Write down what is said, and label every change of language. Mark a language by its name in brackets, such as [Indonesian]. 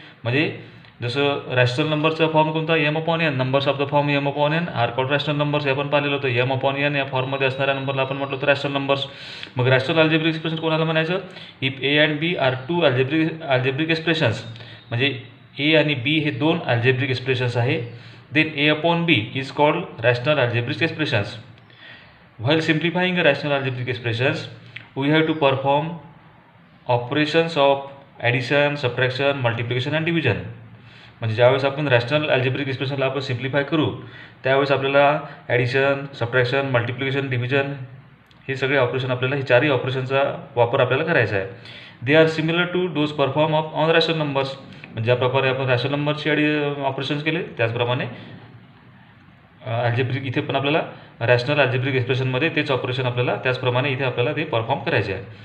[Marathi] म्हणजे जसं रॅशनल नंबरचा फॉर्म कोणता? M upon N. [English] Numbers of the form M upon N are called rational numbers. [Marathi] हे आपण पाहिलेलं होतं. एम अपॉन एन या फॉर्ममध्ये असणाऱ्या नंबरला आपण म्हटलं होतं रॅशनल नंबर्स. मग रॅशनल अल्जेब्रिक एक्सप्रेशन कोणाला म्हणायचं? [English] if A and B are two algebraic expressions, [Marathi] म्हणजे ए आणि बी हे दोन अल्जेब्रिक एक्सप्रेशन्स आहे. [English] then a upon b is called rational algebraic expressions. While simplifying a rational algebraic expressions, we have to perform operations of addition, subtraction, multiplication and division. [Marathi] म्हणजे ज्यावेळेस आपण rational algebraic एक्सप्रेशनला आपण simplify करू त्यावेळेस आपल्याला addition, subtraction, multiplication, division हे सगळे operation आपल्याला, हे चारही ऑपरेशनचा वापर आपल्याला करायचा आहे. [English] They are similar to those perform on rational numbers. [Marathi] म्हणजे ज्याप्रकारे आपण रॅशनल नंबरची ऑपरेशन्स केले त्याचप्रमाणे अल्जेब्रिक इथे पण आपल्याला रॅशनल अल्जेब्रिक एक्सप्रेशनमध्ये तेच ऑपरेशन आपल्याला त्याचप्रमाणे इथे आपल्याला ते परफॉर्म करायचे आहे.